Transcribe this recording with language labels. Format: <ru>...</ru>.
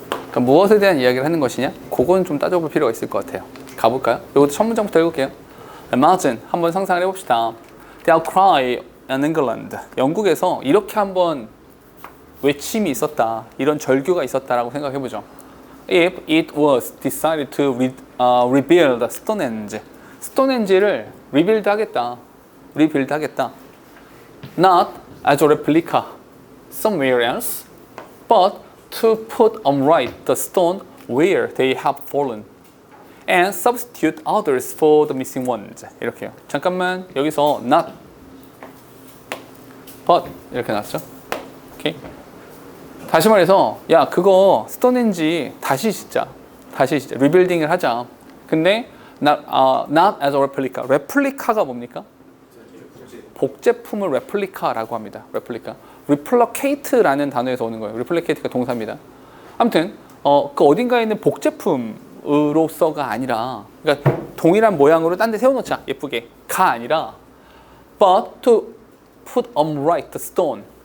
<ko>그러니까 무엇에 대한 이야기를 하는 것이냐? 그건 좀 따져볼 필요가 있을 것 같아요. 가볼까요? 이것도 첫 문장부터 읽을게요.</ko> <en>Imagine,</en> <ko>한번 상상을 해봅시다.</ko> <en>They'll cry in England.</en> <ko>영국에서 이렇게 한번 외침이 있었다. 이런 절규가 있었다라고 생각해보죠.</ko> <en>If it was decided to rebuild Stonehenge.</en> <ko>스톤헨지를 rebuild 하겠다. rebuild 하겠다.</ko> <en>Not as a replica somewhere else, but to put upright the stone where they have fallen and substitute others for the missing ones.</en> <ko>이렇게요. 잠깐만 여기서 not, but 이렇게 나왔죠. 오케이. 다시 말해서 야 그거 스톤헨지 다시 짓자. 리빌딩을 하자. 근데</ko> <en>not as a replica.</en> <ko>레플리카가 뭡니까? 복제품을 레플리카라고 합니다. 레플리카. replicate라는 단어에서 오는 거예요. replicate가 동사입니다. 아무튼 그 어딘가에 있는 복제품으로서가 아니라, 그러니까 동일한 모양으로 딴 데 세워놓자 예쁘게가 아니라,</ko> <en>but to put upright the stone.</en>